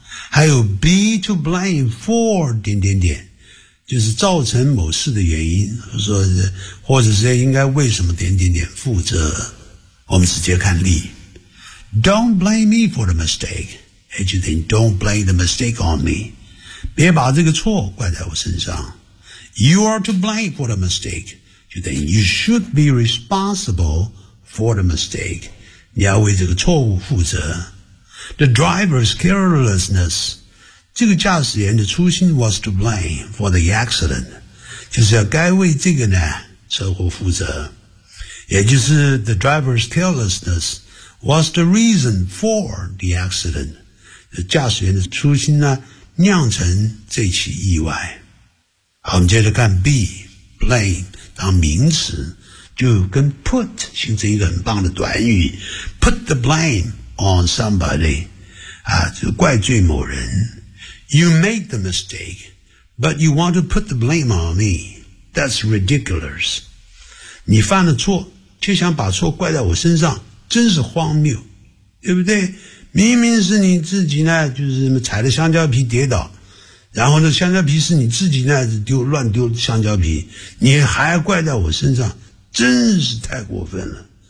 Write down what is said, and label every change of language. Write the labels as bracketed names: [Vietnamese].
[Chinese] 还有 be to blame for 点点点，就是造成某事的原因，或者是应该为什么点点点负责。我们直接看例。 [English] Don't blame me for the mistake. Anything, don't blame the mistake on me. [Chinese] 别把这个错怪在我身上。 [English] You are to blame for the mistake. Anything, you should be responsible for the mistake. [Chinese] 你要为这个错误负责。 [English] The driver's carelessness. [Chinese] 这个驾驶员的粗心 [English] was to blame for the accident. [Chinese] 就是要该为这个呢车祸负责。也就是 [English] the driver's carelessness. Was the reason for the accident? [Chinese] 驾驶员的粗心呢，酿成这起意外。好，我们接着看 be blame 当名词，就跟 put 形成一个很棒的短语 ， [English] put the blame on somebody， [Chinese] 啊，就怪罪某人。 [English] You made the mistake, but you want to put the blame on me. That's ridiculous. [Chinese] 你犯了错，却想把错怪在我身上。真是荒谬，对不对？明明是你自己呢，就是踩着香蕉皮跌倒，然后呢，香蕉皮是你自己呢乱丢香蕉皮，你还怪在我身上，真是太过分了。